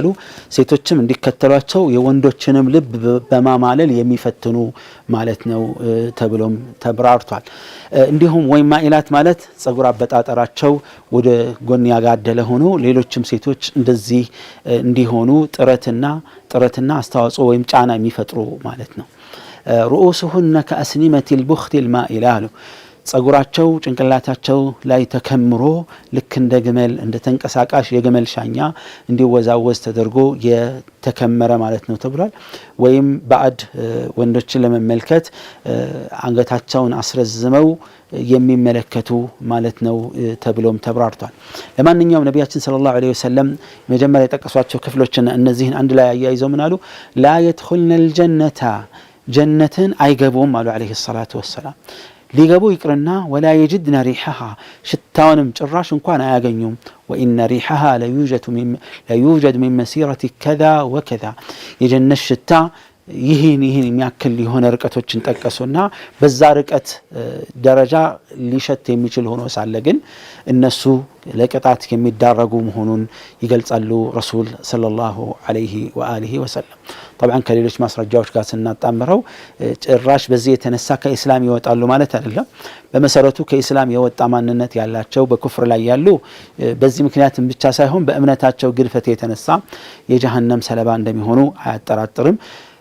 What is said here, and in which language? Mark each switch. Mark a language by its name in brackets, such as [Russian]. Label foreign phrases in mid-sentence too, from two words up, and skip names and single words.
[Amharic] ሴቶችም እንዲከተሏቸው የወንዶችንም ልብ በማማለል የሚፈትኑ ማለት ነው ተብሎም ተብራርቷል እንዲሁም ወይ ማኢላት ማለት ጸጉር አበጣጠራቸው ወደ ጎን ያጋደለ ሆኖ ሌሎችም ሴቶች እንደዚህ እንዲሆኑ ጥረትና አስተዋጽኦ ወይም ጫና የሚፈጥሩ ማለት ነው رؤوسهن [Arabic] كأسنمة البخت المائل [Amharic] ጸጉራቸው ጭንቅላታቸው ላይ ተከምሮ ልክ እንደ ግመል እንደ ተንቀሳቃሽ የግመል ሻኛ እንዲወዛወዝ ተደርጎ የተከመረ ማለት ነው ተብሏል ወይም ባዕድ ወንዶችን ለመመልከት አንገታቸውን አስረዝመው የሚመለከቱ ማለት ነው ተብሎም ተብራርቷል ለማንኛውም ነብያችን [Arabic] صلى الله عليه وسلم [Amharic] መጀመሪያ የጠቀሷቸው ክፍሎችና እነዚህን አንድ ላይ አያይዘው ምናሉ [Arabic] لا يدخلن الجنة [Amharic] ጀነትን አይገቡም አሉ [Arabic] عليه الصلاة والسلام [Amharic] ሊገቡ ይቅርና [Arabic] ولا يجدن ريحها [Amharic] ሽታውንም ጭራሽ እንኳን አያገኙም [Arabic] وان ريحها لا يوجد من مسيرة كذا وكذا [Amharic] የጀነት ሽታ ይሄን የሚያክል የሆነ ርቀቶችን ጠቀሱና በዛ ርቀት ደረጃ ሊሸት የሚችል ሆኖ ሳለ ግን እነሱ ለቅጣት የሚዳረጉ መሆኑን ይገልጻሉ ረሱል [Arabic] صلى الله عليه وآله وسلم [Amharic] طبعا ከሌሎች ማስረጃዎች ጋር ስናጣምረው ጭራሽ በዚህ የተነሳ ከእስላም ይወጣሉ ማለት አይደለም በመሰረቱ ከእስላም የወጣ ማንነት ያላቸው በኩፍር ላይ ያሉ በዚህ ምክንያት ብቻ ሳይሆን በእምነታቸው ግድፈት የተነሳ የጀሃነም ሰለባ እንደሚሆኑ አያጠራጥርም